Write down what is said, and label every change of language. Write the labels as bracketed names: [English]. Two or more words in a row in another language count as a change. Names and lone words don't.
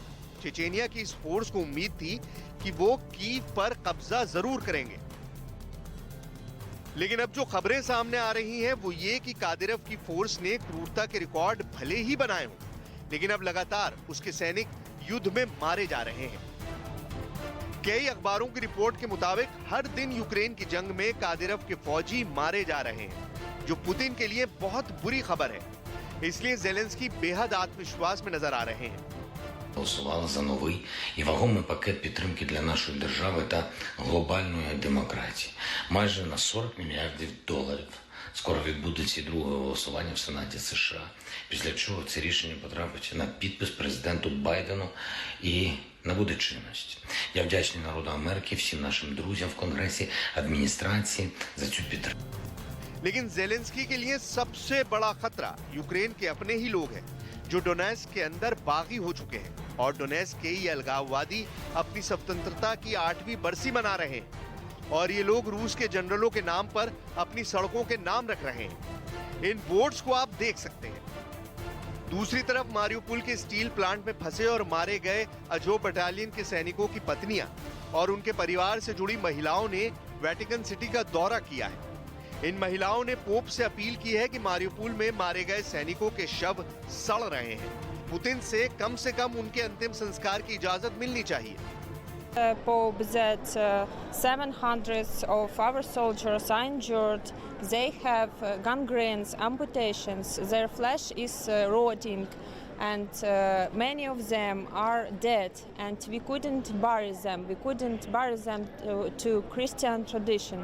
[Hindi] चेचेनिया की इस फोर्स को उम्मीद थी कि वो कीव पर कब्जा जरूर करेंगे, लेकिन अब जो खबरें सामने आ रही हैं वो ये कि कादिरव की फोर्स ने क्रूरता के रिकॉर्ड भले ही बनाए हों, लेकिन अब लगातार उसके सैनिक युद्ध में मारे जा रहे हैं। कई अखबारों की रिपोर्ट के मुताबिक हर दिन यूक्रेन की जंग में कादिरव के फौजी मारे जा रहे हैं, जो पुतिन के लिए बहुत बुरी खबर है। इसलिए ज़ेलेंस्की बेहद आत्मविश्वास में नजर आ रहे हैं। [Ukrainian] Голосувала за новий і вагомий пакет підтримки для нашої держави та глобальної демократії. Майже на $40 мільярдів. Скоро відбудеться і друге голосування в Сенаті США, після чого це рішення потрапить на підпис президенту Байдену і набуде чинності. Я вдячний народу Америки, всім нашим друзям в Конгресі, адміністрації за цю підтримку. [Hindi] लेकिन ज़ेलेंस्की के लिए सबसे बड़ा खतरा यूक्रेन के अपने ही लोग हैं, जो डोनेट्स्क के अंदर बागी हो चुके हैं। और डोनेट्स्क के ये अलगाववादी अपनी स्वतंत्रता की 8वीं बरसी मना रहे हैं, और ये लोग रूस के जनरलों के नाम पर अपनी सड़कों के नाम रख रहे हैं। इन बोर्ड्स को आप देख सकते हैं। दूसरी तरफ मारियुपोल के स्टील प्लांट में फंसे और मारे गए अजो बटालियन के सैनिकों की पत्नियां और उनके परिवार से जुड़ी महिलाओं ने वेटिकन सिटी का दौरा किया है। इन महिलाओं ने पोप से अपील की है कि मारियुपोल में मारे गए सैनिकों के शव सड़ रहे हैं। पुतिन से कम उनके अंतिम संस्कार की इजाजत मिलनी चाहिए। [English] Pope that 700 of our soldiers are injured. They have gangrenes, amputations. Their flesh is rotting, and many of them are dead. And we couldn't bury them. We couldn't bury them to Christian tradition.